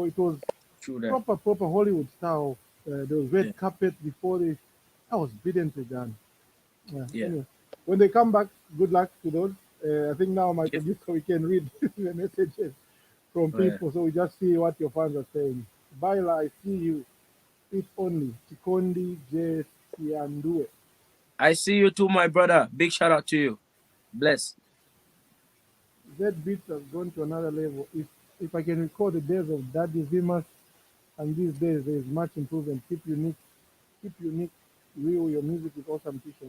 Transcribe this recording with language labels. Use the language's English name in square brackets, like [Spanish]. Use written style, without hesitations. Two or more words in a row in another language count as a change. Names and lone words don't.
[English] It was proper Hollywood style. There was red carpet before this. That was brilliantly done. Anyway, when they come back, good luck to those. I think now my producer, we can read the messages from people, so we just see what your fans are saying. Baila, I see you. If only. Chikondi J. Siandue. I see you too, my brother. Big shout out to you. Bless. That beat has gone to another level. If I can recall the days of Daddy Zimas, and these days there is much improvement. Keep unique. Real, your music is awesome, T-Sean.